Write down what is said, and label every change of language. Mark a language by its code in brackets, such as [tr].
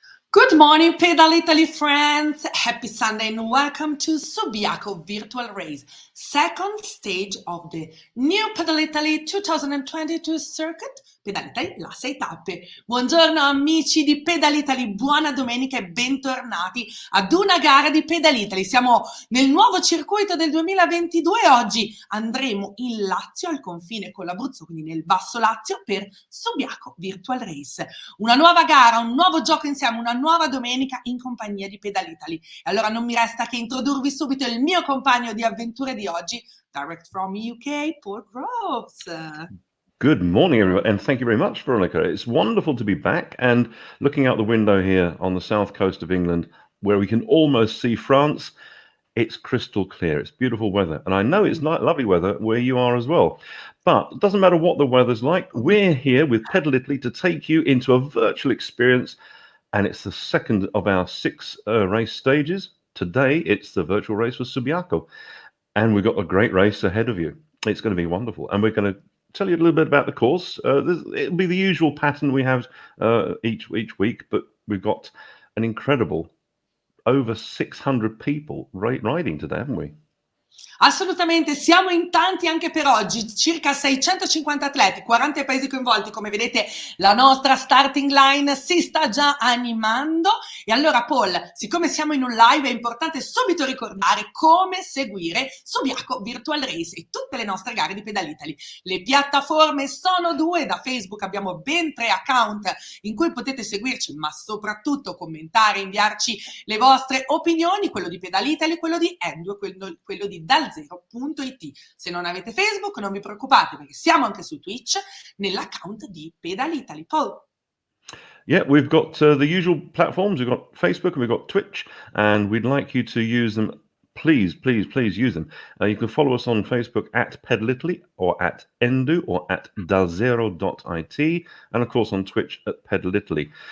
[en] Good morning, Pedal Italy friends. Happy Sunday and welcome to Subiaco Virtual Race, second stage of the new Pedal Italy 2022 circuit. [it] Pedal Italy, la 6 tappe. Buongiorno amici di Pedal Italy, buona domenica e bentornati ad una gara di Pedal Italy. Siamo nel nuovo circuito del 2022 e oggi andremo in Lazio, al confine con l'Abruzzo, quindi nel Basso Lazio, per Subiaco Virtual Race. Una nuova gara, un nuovo gioco insieme, una nuova domenica in compagnia di Pedal Italy. E allora non mi resta che introdurvi subito il mio compagno di avventure di oggi, [en] direct from UK, [it] Paul Groves. [en] Good morning, everyone, and thank you very much, Veronica. It's wonderful to be back and looking out the window here on the south coast of England, where we can almost see France. It's crystal clear. It's beautiful weather. And I know it's lovely weather where you are as well. But it doesn't matter what the weather's like. We're here with Pedal Italy to take you into a virtual experience. And it's the second of our 6 race stages. Today, it's the virtual race for Subiaco. And we've got a great race ahead of you. It's going to be wonderful. And we're going to tell you a little bit about the course. It'll be the usual pattern we have each week, but we've got an incredible over 600 people riding today, haven't we? [it] Assolutamente, siamo in tanti anche per oggi, circa 650 atleti, 40 paesi coinvolti. Come vedete la nostra starting line si sta già animando. E allora Paul, siccome siamo in un live è importante subito ricordare come seguire Subiaco Virtual Race e tutte le nostre gare di Pedal Italy. Le piattaforme sono 2, da Facebook abbiamo ben 3 account in cui potete seguirci, ma soprattutto commentare, inviarci le vostre opinioni, quello di Pedal Italy, quello di Endo e quello di dalzero.it. Se non avete Facebook non vi preoccupate perché siamo anche su Twitch nell'account di Pedal Italy. Paul. [en] Yeah, we've got the usual platforms. We've got Facebook and we've got Twitch, and we'd like you to use them. Please use them. You can follow us on Facebook at Pedal Italy or at Endu or at dalzero.it, and of course on Twitch at Pedal Italy.